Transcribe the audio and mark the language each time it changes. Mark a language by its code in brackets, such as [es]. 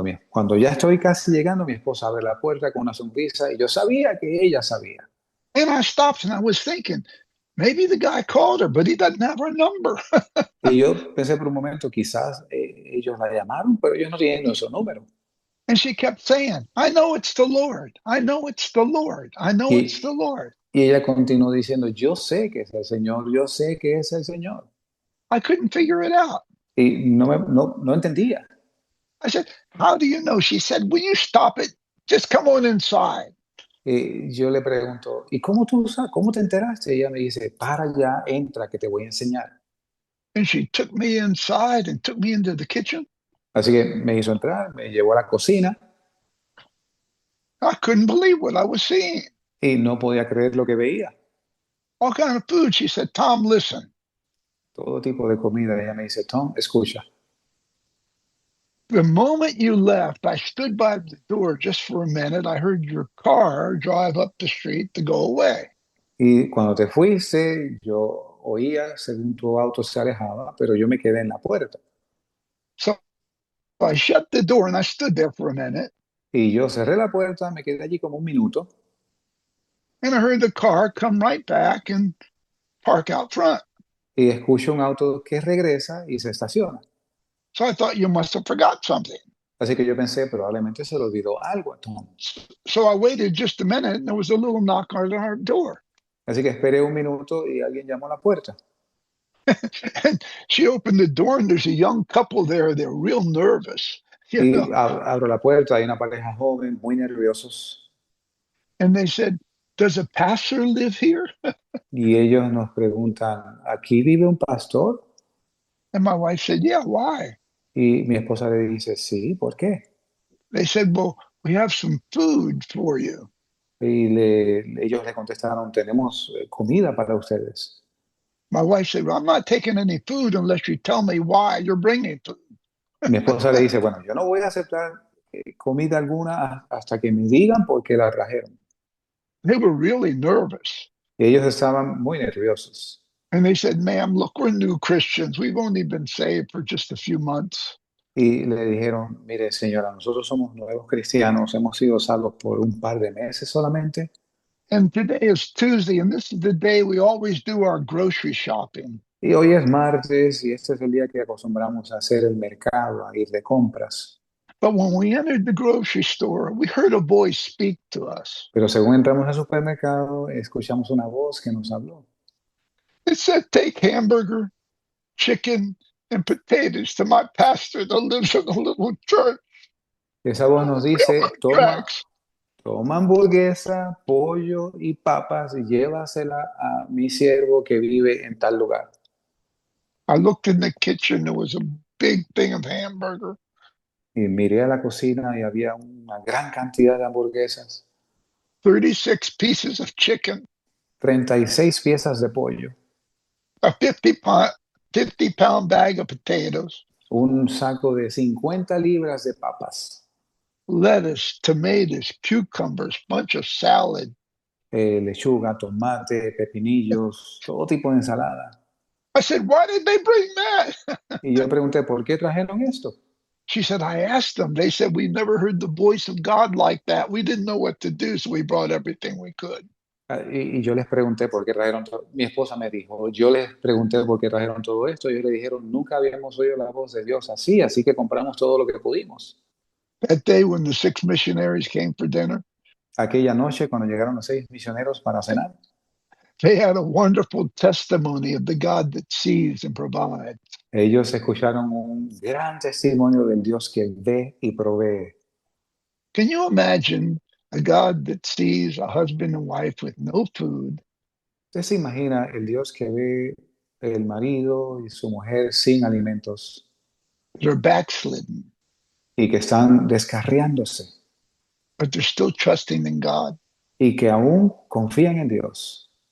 [es] cuando ya estoy casi llegando, mi esposa abre la puerta con una sonrisa y yo sabía que ella sabía. [en] And I stopped and I was thinking, maybe the guy called her, but he doesn't have her number. [es] Y yo pensé por un momento, quizás ellos la llamaron, pero ellos no tienen nuestro número. [en] And she kept saying, I know it's the Lord. I know it's the Lord. I know it's the [es] Y, [en] Lord. [es] y ella continuó diciendo, yo sé que es el Señor, yo sé que es el Señor. [en] I couldn't figure it out. [es] Y no entendía. [en] I said, how do you know? She said, will you stop it? Just come on inside. [es] Y yo le pregunto, ¿y cómo te enteraste? Y ella me dice, para ya, entra, que te voy a enseñar. [en] And she took me inside and took me into the kitchen. [es] Así que me hizo entrar, me llevó a la cocina [en] I couldn't believe what I was seeing. [es] y no podía creer lo que veía. [en] All kind of food. She said, Tom, listen. [es] Todo tipo de comida. Ella me dice, Tom, escucha. [en] The moment you left, I stood by the door just for a minute. I heard your car drive up the street to go away. [es] Y cuando te fuiste, yo oía según tu auto se alejaba, pero yo me quedé en la puerta. [en] So I shut the door and I stood there for a minute. [es] Y yo cerré la puerta, me quedé allí como un minuto [en] And I heard the car come right back and park out front. [es] y escucho un auto que regresa y se estaciona. [en] So I thought you must have forgot something. [es] Así que yo pensé, probablemente se le olvidó algo a Tom. [en] So I waited just a minute and there was a little knock on our door. [es] Así que esperé un minuto y alguien llamó a la puerta. [en] And she opened the door and there's a young couple there. They're real nervous, you know. [es] Y abro la puerta, hay una pareja joven, muy nerviosos. [en] And they said, does a pastor live here? [es] Y ellos nos preguntan, ¿aquí vive un pastor? [en] And my wife said, yeah, why? [es] Y mi esposa le dice, sí, ¿por qué? [en] They said, well, we have some food for you. [es] Y ellos le contestaron, tenemos comida para ustedes. [en] My wife said, well, I'm not taking any food unless you tell me why you're bringing food. [es] Mi esposa le dice, bueno, yo no voy a aceptar comida alguna hasta que me digan por qué la trajeron. [en] They were really nervous. [es] Y ellos estaban muy nerviosos. [en] And they said, ma'am, look, we're new Christians. We've only been saved for just a few months. [es] Y le dijeron, mire señora, nosotros somos nuevos cristianos, hemos sido salvos por un par de meses solamente. [en] And today is Tuesday, and this is the day we always do our grocery shopping. [es] Y hoy es martes y este es el día que acostumbramos a hacer el mercado, a ir de compras. [en] But when we entered the grocery store, we heard a voice speak to us. [es] Pero según entramos al supermercado, escuchamos una voz que nos habló. [en] It said, take hamburger, chicken, and potatoes to my pastor that lives in a little church. [es] Esa voz nos dice, [en] Railroad [es] toma [en] tracks. [es] hamburguesa, pollo y papas y llévasela a mi siervo que vive en tal lugar. [en] I looked in the kitchen. There was a big thing of hamburger, [es] Y miré a la cocina y había una gran cantidad de hamburguesas, [en] 36 pieces of chicken, [es] 36 piezas de pollo, [en] a 50-pound bag of potatoes, [es] un saco de 50 libras de papas, [en] lettuce, tomatoes, cucumbers, bunch of salad. [es] lechuga, tomate, pepinillos, todo tipo de ensalada. [en] I said, why did they bring that? [es] Y yo pregunté, ¿por qué trajeron esto? [en] She said, I asked them. They said, we never heard the voice of God like that. We didn't know what to do, so we brought everything we could. [es] Y yo les pregunté por qué trajeron todo. Mi esposa me dijo, yo les pregunté por qué trajeron todo esto. Ellos le dijeron, nunca habíamos oído la voz de Dios así que compramos todo lo que pudimos. [en] That day when the 6 missionaries came for dinner, [es] Aquella noche, cuando llegaron los 6 misioneros para cenar, [en] they had a wonderful testimony of the God that sees and provides. [es] ellos escucharon un gran testimonio del Dios que ve y provee. [en] Can you imagine a God that sees a husband and wife with no food, [es] ¿Usted se imagina el Dios que ve el marido y su mujer sin alimentos [en] they're backslidden, [es] y que están descarriándose [en] but they're still trusting in God? [es] y que aún confían en Dios?